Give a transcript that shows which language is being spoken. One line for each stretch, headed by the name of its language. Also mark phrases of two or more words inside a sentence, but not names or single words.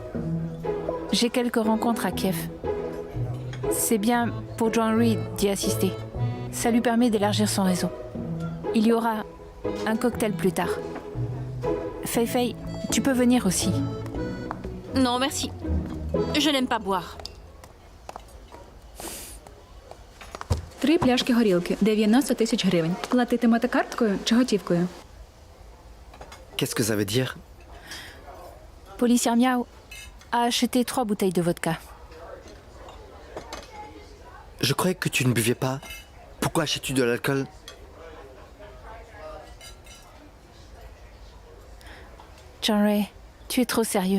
French: J'ai quelques rencontres à Kiev. C'est bien pour John Reed d'y assister. Ça lui permet d'élargir son réseau. Il y aura un cocktail plus tard. Fei, tu peux venir aussi. Non, merci. Je n'aime pas boire.
Ukrainian: 3 пляшки горілки, 90 тисяч гривень. Платитимете карткою чи готівкою?
French: Qu'est-ce que ça veut dire? Policière Miao a acheté 3 bouteilles de vodka. Je croyais que tu ne buvais pas. Pourquoi achètes-tu de l'alcool? John Ray, tu es trop sérieux.